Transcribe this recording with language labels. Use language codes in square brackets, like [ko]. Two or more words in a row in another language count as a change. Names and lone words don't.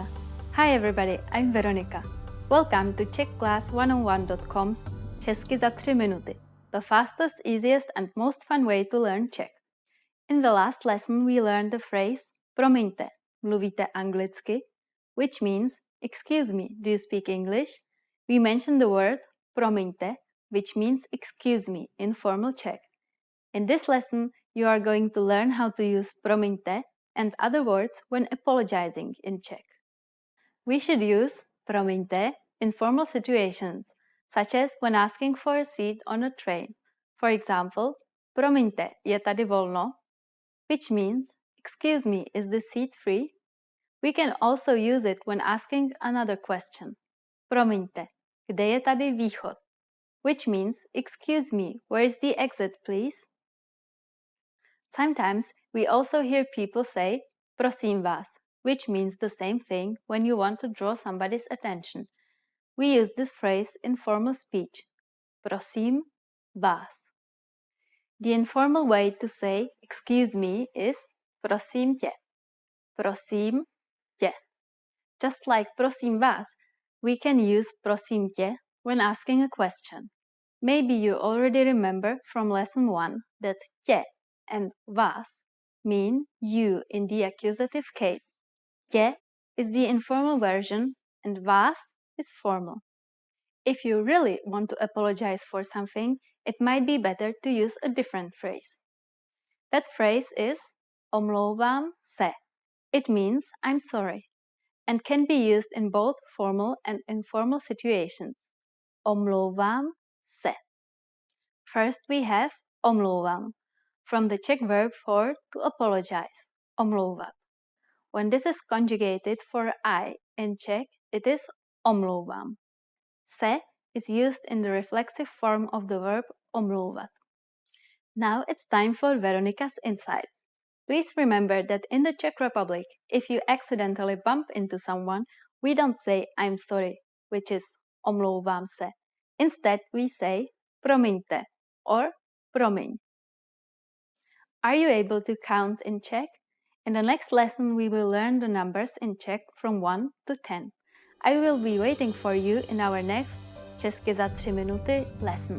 [en] Hi everybody, I'm Veronika. Welcome to CzechClass101.com's Česky za 3 minuty, the fastest, easiest and most fun way to learn Czech. In the last lesson we learned the phrase [cs] promiňte, mluvíte anglicky, [en] which means excuse me, do you speak English? We mentioned the word promiňte, which means excuse me in formal Czech. In this lesson you are going to learn how to use promiňte and other words when apologizing in Czech. We should use promiňte in formal situations, such as when asking for a seat on a train. For example, [cs] promiňte, je tady volno? [en] Which means, excuse me, is this seat free? We can also use it when asking another question. [cs] Promiňte, kde je tady východ? [en] Which means, excuse me, where is the exit, please? Sometimes we also hear people say [cs] prosím vás, [en] which means the same thing when you want to draw somebody's attention. We use this phrase in formal speech. [cs] Prosím vás. [en] The informal way to say excuse me is [cs] prosím tě. Prosím tě. [en] Just like [cs] prosím vás, [en] we can use [cs] prosím tě [en] when asking a question. Maybe you already remember from lesson 1 that tě and vás mean you in the accusative case. Tě is the informal version and vás is formal. If you really want to apologize for something, it might be better to use a different phrase. That phrase is [cs] omlouvám se. [en] It means I'm sorry and can be used in both formal and informal situations. Omlouvám se. First we have omlouvám, from the Czech verb for to apologize, omlouvat. When this is conjugated for I in Czech, it is omlouvám. Se is used in the reflexive form of the verb omlouvat. Now it's time for Veronica's insights. Please remember that in the Czech Republic, if you accidentally bump into someone, we don't say I'm sorry, which is [cs] omlouvám se. [en] Instead, we say promiňte or promiň. Are you able to count in Czech? In the next lesson, we will learn the numbers in Czech from 1 to 10. I will be waiting for you in our next Česky za 3 minuty lesson.